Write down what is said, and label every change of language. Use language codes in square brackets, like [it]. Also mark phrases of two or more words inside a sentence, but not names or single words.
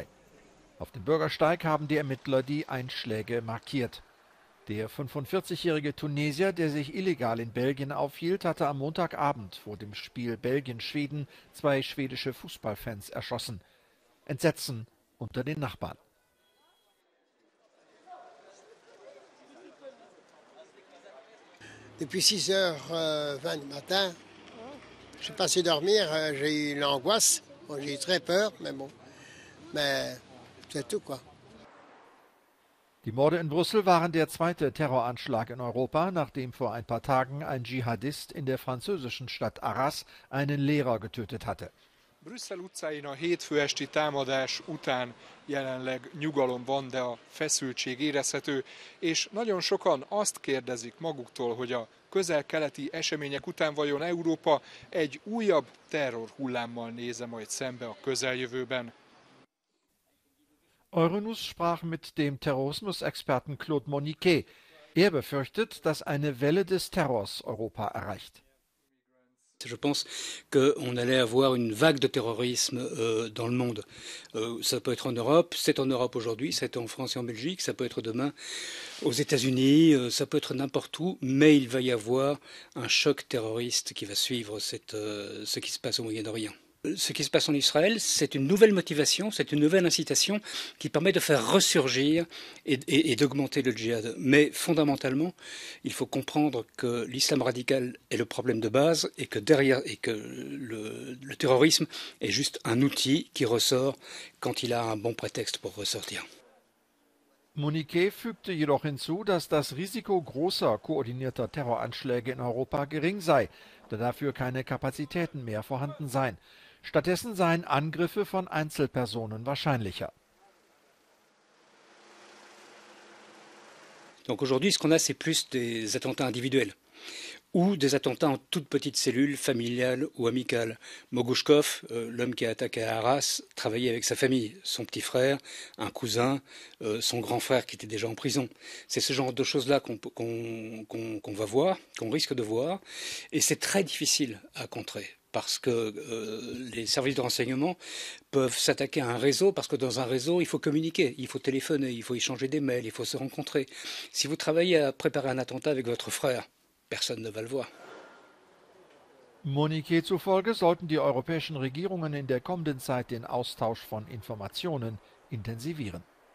[de] Auf dem Bürgersteig haben die Ermittler die Einschläge markiert. Der 45-jährige Tunesier, der sich illegal in Belgien aufhielt, hatte am Montagabend vor dem Spiel Belgien-Schweden zwei schwedische Fußballfans erschossen. Entsetzen unter den Nachbarn. [fr] Depuis 6h20 du matin, je n'ai pas su dormir, j'ai eu l'angoisse, bon, j'ai eu très peur, mais bon, mais c'est tout quoi. [de] Die Morde in Brüssel waren der zweite Terroranschlag in Europa, nachdem vor ein paar Tagen ein Dschihadist in der französischen Stadt Arras einen Lehrer getötet hatte. [hu] Brüsszel utcáin a hétfő esti támadás után jelenleg nyugalom van, de a feszültség érezhető, és nagyon sokan azt kérdezik maguktól, hogy a közel-keleti események után vajon Európa egy újabb terrorhullámmal néz-e majd szembe a közeljövőben. [de] Euronews sprach mit dem Terrorismusexperten Claude Moniquet. Er befürchtet, dass eine Welle des Terrors Europa erreicht. [fr] Je pense qu'on allait avoir une vague de terrorisme dans le monde. Ça peut être en Europe, c'est en Europe aujourd'hui, c'est en France et en Belgique, ça peut être demain aux États-Unis, ça peut être n'importe où, mais il va y avoir un choc terroriste qui va suivre ce qui se passe au Moyen-Orient. Ce qui se passe en Israël, c'est une nouvelle motivation, c'est une nouvelle incitation qui permet de faire ressurgir et d'augmenter le djihad. Mais fondamentalement, il faut comprendre que l'islam radical est le problème de base et que derrière et que le terrorisme est juste un outil qui ressort quand il a un bon prétexte pour ressortir. [de] Moniquet fügte jedoch hinzu, dass das Risiko großer koordinierter Terroranschläge in Europa gering sei, da dafür keine Kapazitäten mehr vorhanden seien. Stattdessen seien Angriffe von Einzelpersonen wahrscheinlicher. [fr] Donc aujourd'hui, ce qu'on a, c'est plus des attentats individuels ou des attentats en toute petite cellule familiale ou amicale. Mogushkov, l'homme qui a attaqué à Arras, travaillait avec sa famille, son petit frère, un cousin, son grand frère qui était déjà en prison. C'est ce genre de choses-là qu'on va voir, qu'on risque de voir, et c'est très difficile à contrer. Parce que les services de renseignement peuvent s'attaquer à un réseau, parce que dans un réseau, il faut communiquer, il faut téléphoner, il faut échanger des mails, il faut se rencontrer. Si vous travaillez à préparer un attentat avec votre frère, personne ne va le voir. [de] Moniquet zufolge sollten die europäischen Regierungen in der kommenden Zeit den Austausch von Informationen intensivieren.